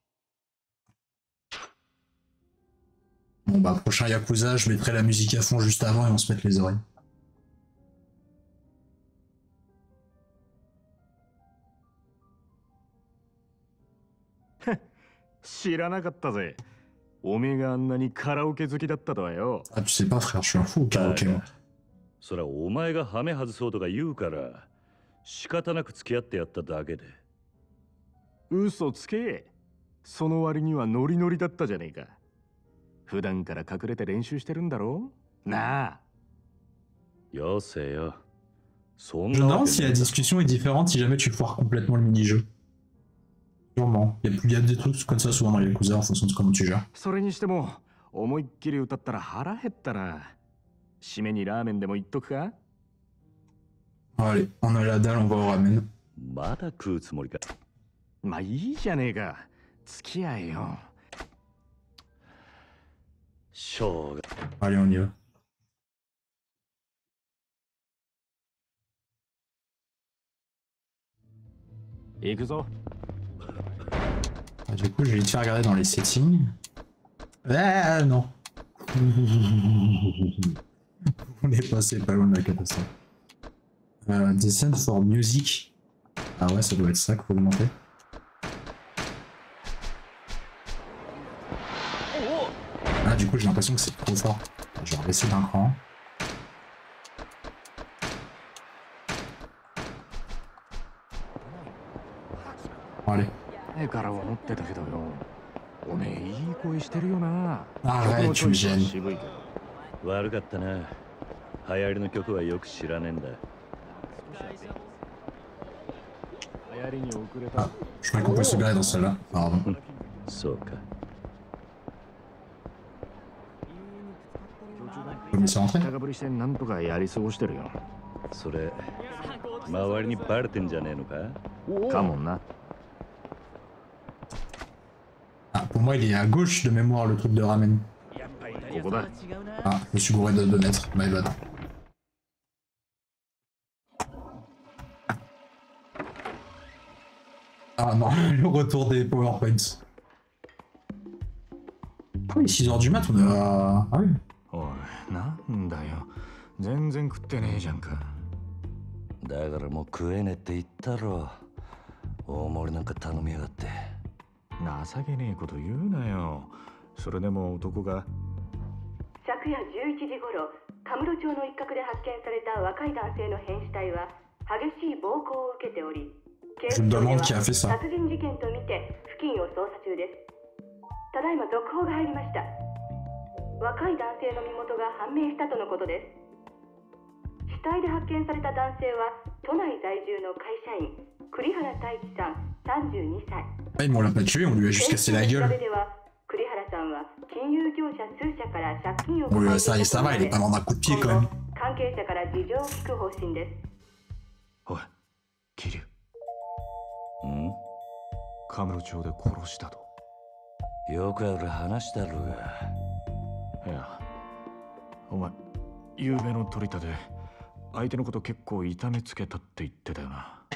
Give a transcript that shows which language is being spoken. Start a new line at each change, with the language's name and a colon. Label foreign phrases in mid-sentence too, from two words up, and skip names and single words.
French: Bon bah prochain Yakuza je mettrai la musique à fond juste avant et on se mette les oreilles. Ah, tu sais pas frère, je suis un fou au karaoké moi.
Japanese: それはお前がハメ外そうとか言うから仕方なく付き合ってやっただけで。嘘つけ。その割にはノリノリだったじゃねえか。普段から隠れて練習してるんだろなあ。よせよ。
French: Je me demande si la discussion est différente si jamais tu foires complètement le mini-jeu. Sûrement. Il y a des trucs comme ça souvent dans les Yakuza en fonction de comment tu gères.
Japanese: それにしても思いっきり歌ったら腹減ったな。締めにラーメンでも言っとくか？
French: Allez, on a la dalle, on va au ramen.
Japanese: まだ食うつもりか。まあいいじゃねえか。付き合えよ。しょうが。
French: Allez, on y va. Du coup, je vais vite faire regarder dans les settings. Ah non. On est passé pas loin de la catastrophe.
English: Descent for music.
French: Ah ouais, ça doit être ça qu'il faut augmenter. Ah, du coup, j'ai l'impression que c'est trop fort. Je vais baisser d'un cran. Bon, allez. Arrête, tu me gênes.
Japanese: 悪かったな。流行りの曲はよく知らねえんだ。
French: Ah, je croyais qu'on pouvait se garer dans celle-là. Pardon.
Japanese: そうか。
French: Je me suis rentré.
Japanese: 高ぶりしてなんとかやり過ごしてるよ。それ、周りにバレてんじゃねえのか？かもな。
French: Ah, pour moi, il est à gauche de mémoire, le truc de ramen.
Japanese: ここだ。
French: Ah, je me suis gouré de 2 mètres.
English: My bad.
French: Ah non, le retour des PowerPoints. Ah oui, 6h du mat, on est à... Ah oui.
Japanese: おい、なんだよ。全然食ってねえじゃんか。だからもう食えねえって言ったろ。大盛りなんか頼みやがって。情けねえこと言うなよ。それでも男が。昨夜11時頃、カムロ町の一角で発見された若い男性の変死体は激しい暴行を受けており、警視庁では殺人事件とみて付近を捜査中です。ただいま続報が入りました。若い男性の身元が判明したとのことです。死体で発見された男性は都内在住の会社員栗原太一さん32歳。
French: Ah, mais on l'a pas tué, on lui a juste cassé la gueule. Ouais, ça va, il est pas dans un coup de pied quand même.
Japanese: 関係者から事情を聞く方針です。おい、桐生。ん？カムロ町で殺したと。よくある話だろうが。いや、お前、夕べの取り立て、相手のこと結構痛めつけたって言ってたよな。